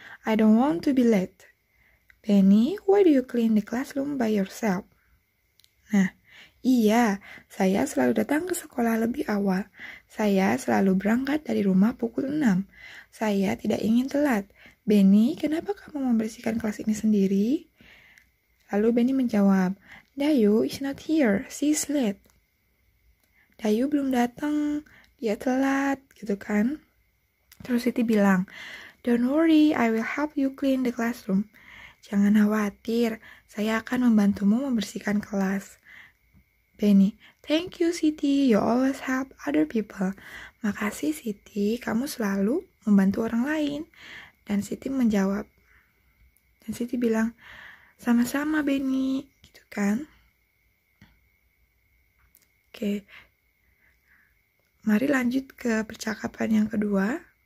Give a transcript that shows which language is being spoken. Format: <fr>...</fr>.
<en>I don't want to be late. Benny, why do you clean the classroom by yourself?</en> <id>Nah, iya, saya selalu datang ke sekolah lebih awal. Saya selalu berangkat dari rumah pukul 6. Saya tidak ingin telat. Benny, kenapa kamu membersihkan kelas ini sendiri? Lalu Benny menjawab,</id> <en>Dayu is not here, she's late.</en> <id>Dayu belum datang, dia telat, gitu kan. Terus Siti bilang,</id> <en>don't worry, I will help you clean the classroom.</en> <id>Jangan khawatir, saya akan membantumu membersihkan kelas.</id> <en>Benny, thank you Siti, you always help other people.</en> <id>Makasih Siti, kamu selalu membantu orang lain. Dan Siti menjawab. Dan Siti bilang, sama-sama Benny, gitu kan. Oke, mari lanjut ke percakapan yang kedua.</id>